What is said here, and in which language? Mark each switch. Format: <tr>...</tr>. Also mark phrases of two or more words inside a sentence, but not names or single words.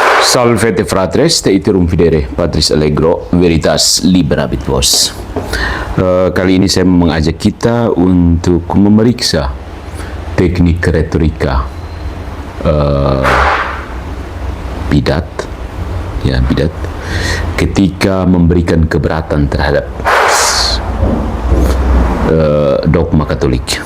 <la>Salvete fratres, te iterum fidere, Patris Allegro, Veritas Liberabit Vos.</la> <id>Kali ini saya mengajak kita untuk memeriksa teknik retorika bidat, ketika memberikan keberatan terhadap dogma Katolik.</id>